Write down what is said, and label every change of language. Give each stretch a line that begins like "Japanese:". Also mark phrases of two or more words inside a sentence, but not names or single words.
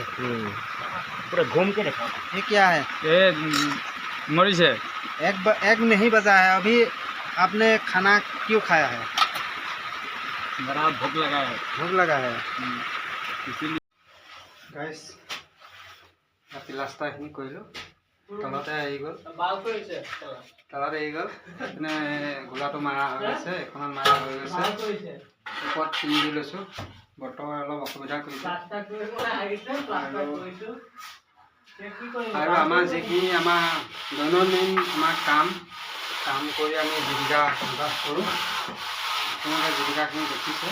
Hindi: पूरा घूम के देखो। ये क्या है? ये मरीच है। एक नहीं बजा है अभी। आपने खाना क्यों खाया है? बड़ा भूख लगा है इसीलिए।
Assamese: गाइस প্লাষ্টাৰখিনি কৰিলোঁ, তলতে আহি গ'ল, এনে গোলাটো মাৰা হৈ গৈছে, এখনত মাৰা হৈ গৈছে, ওপৰত টিং দি লৈছোঁ। বতৰ অলপ অসুবিধা কৰিছে। আৰু আমাৰ যিখিনি আমাৰ দৈনন্দিন আমাৰ কাম কৰি আমি জীৱিকা নিৰ্বাহ কৰোঁ, তেওঁলোকে জীৱিকাখিনি দেখিছে।